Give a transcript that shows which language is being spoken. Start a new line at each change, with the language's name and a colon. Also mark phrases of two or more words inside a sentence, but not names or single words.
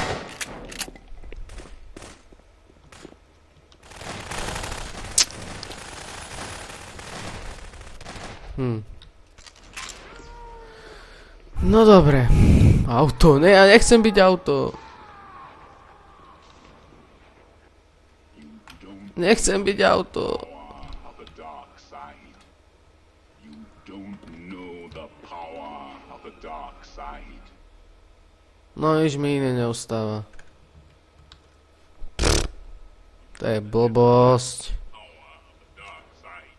Slovak: No dobre. Auto, ne, ja nechcem byť auto. Nechcem byť auto.
English: Of the dark side. You don't know the power of the dark side.
Slovak: No nič mi iné neostáva. To je blbosť.
English: Dark side.